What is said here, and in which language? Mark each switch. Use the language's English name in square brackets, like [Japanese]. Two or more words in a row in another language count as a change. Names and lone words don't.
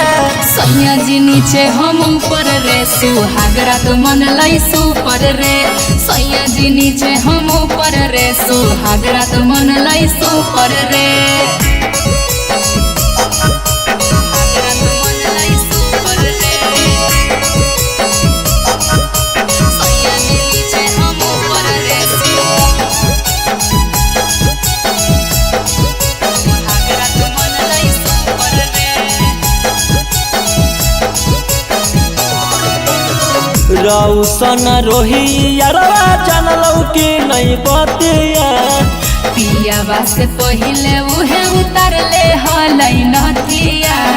[Bhojpuri] सैया जी नीचे हम ऊपर रे सुहाग रात मन लई सुपर रे सैया जी नीचे हम ऊपर रे सुहाग रात मन लई सुपर रे सुहाग रात मन लई सुपर रे सैया जी नीचे हम ऊपर रे सुहाग रात मन लई सुपर रे [Angika] रौसन रोही यारवा जानलौ कि नहीं बतिया पियावा से पहिले उहे उतर ले हलै नथिया